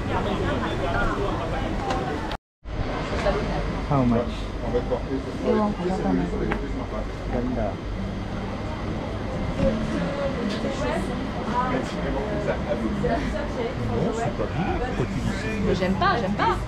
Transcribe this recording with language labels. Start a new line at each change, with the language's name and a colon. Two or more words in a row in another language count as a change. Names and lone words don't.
English: How much?
Filipino: Ewan ko lang. Ganda.
French: Mais j'aime pas, j'aime pas.